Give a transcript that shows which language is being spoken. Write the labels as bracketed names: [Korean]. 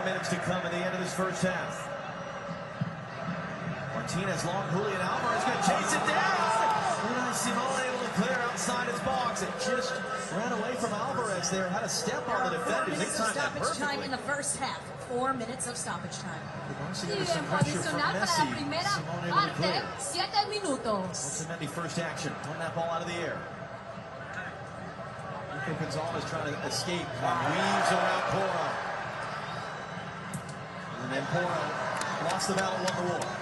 [English] To come at the end of this first half. Martinez long, Julian Alvarez going to chase it down. Unai Simon able to clear outside his box. It just ran away from Alvarez there. Had a step on the defenders. 4 minutes of stoppage time in the first half. 4 minutes of stoppage time. [Spanish] Tiempo adicional para la primera parte, 7 minutos. [English] Otamendi first action. Won that ball out of the air. Nico Gonzalez trying to escape. Weaves around Porro. And then Porro lost the battle, won the war.